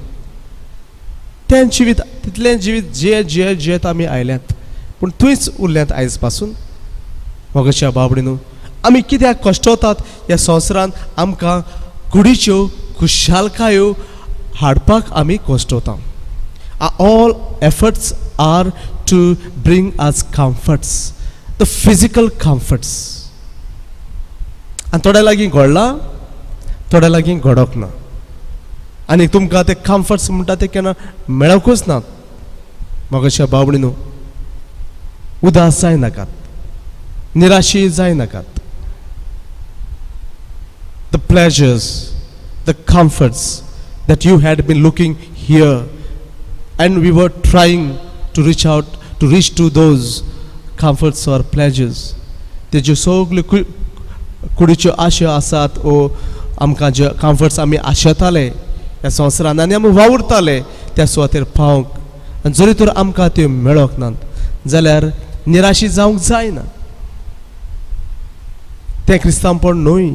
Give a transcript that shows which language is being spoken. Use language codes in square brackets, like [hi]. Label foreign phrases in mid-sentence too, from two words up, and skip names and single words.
[kok] तें जिवीत तितलें जिवीत जियेत आमी आयल्यात, पूण थंयच उरल्यात आयज पासून. मोगाच्या भाव भयणीनो, आमी कित्याक कश्टवतात ह्या संवसारांत? आमकां कुडीच्यो खुशालकायो हाडपाक आमी कश्टवता. [en] all efforts are to bring us comforts, the physical comforts. [kok] आनी थोड्या लागीं घडलां, थोड्या लागीं घडोक ना. आनी तुमकां ते कम्फर्ट्स म्हणटा ते केन्ना मेळोकूच नात. मोगाच्या भाव भयणीनो, उदास जाय नाकात, निराशी जाय नाकात. [en] The pleasures, the comforts that you had been looking here, and we were trying to reach to those comforts or pleasures. [kok] ते ज्यो सगल्यो कुडीच्यो आशा आसात ओ आमकां जे कम्फर्ट्स आमी आशेताले ह्या संवसारांत आनी आमी वावुरताले त्या सुवातेर पावंक, आनी जरी तर आमकां त्यो मेळोक नात जाल्यार निराशी जावंक जायना. तें क्रिस्तांवपण न्हय.